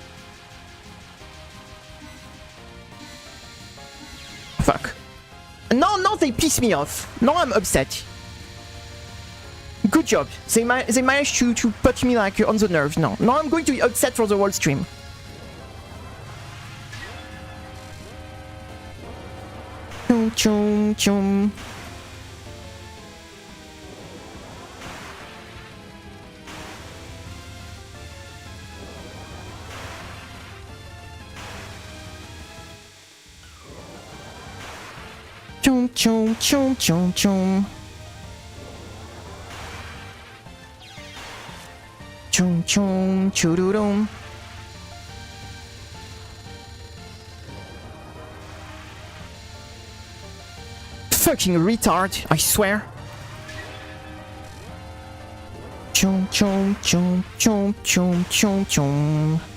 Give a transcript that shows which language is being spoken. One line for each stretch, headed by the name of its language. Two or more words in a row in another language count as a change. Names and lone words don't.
English: Fuck. No, they piss me off. Now I'm upset. Good job. They managed to put me like on the nerves. Now I'm going to be upset for the whole stream. Chum, chum, chum. Chum, chum, chum, chum, chum. Chum, chum, chururum. Fucking retard, I swear. Chum, chum, chum, chum, chum, chum, chum.